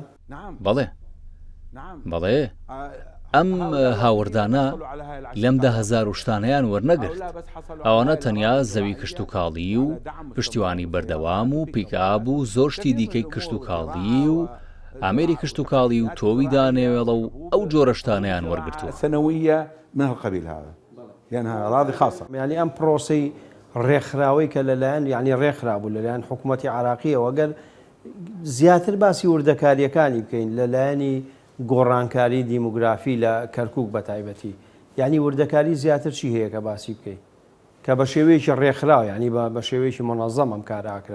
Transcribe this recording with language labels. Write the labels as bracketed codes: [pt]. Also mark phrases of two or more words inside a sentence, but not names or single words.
[ckb] بەڵێ بەڵێ، ئەم هاوردانە لەم 10,000 شتانەیان وەرنەگرت. ئەوانە تەنیا زەوی کشت و کاڵی و پشتیوانی بەردەوام و پیکاب و زۆر شتی دیکەی کشت و کاڵی و ئامێری کشت و کاڵی و تۆوی دانێوێڵە و ئەو جۆرە شتانەیان وەرگرتووە. [ar] سنوية من القبيل هذا، يعني أراضي خاصة. [ckb] يعني ئەم پرۆسەی ڕێکخراوەی کە لەلایەن یعنی ڕێکخرابوو لەلایەن حکوومەتی عێراقیەوە، گەر زیاتر باسی وردەکاریەکانی بکەین لەلایەنی گۆڕانکاری دیموگرافی لە کەرکووک بە تایبەتی، یعنی وردەکاری زیاتر چی هەیە کە باسی بکەین کە بە شێوەیەکی ڕێکخراو، یعنی بە شێوەیەکی مەنەظەم ئەم کارە ئاکرا.